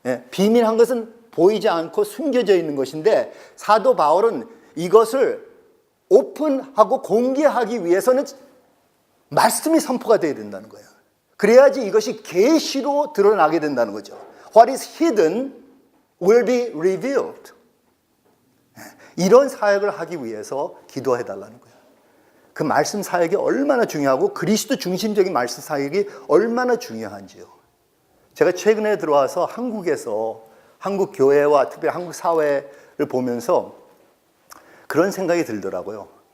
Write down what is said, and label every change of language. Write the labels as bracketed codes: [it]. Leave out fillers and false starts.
[ko] 비밀한 것은 보이지 않고 숨겨져 있는 것인데 사도 바울은 이것을 오픈하고 공개하기 위해서는 말씀이 선포가 되어야 된다는 거예요. 그래야지 이것이 계시로 드러나게 된다는 거죠. [en] What is hidden will be revealed. [ko] 이런 사역을 하기 위해서 기도해달라는 거예요. 그 말씀 사역이 얼마나 중요하고 그리스도 중심적인 말씀 사역이 얼마나 중요한지요. 제가 최근에 들어와서 한국에서 한국 교회와 특별히 한국 사회를 보면서 그런 생각이 들더라고요.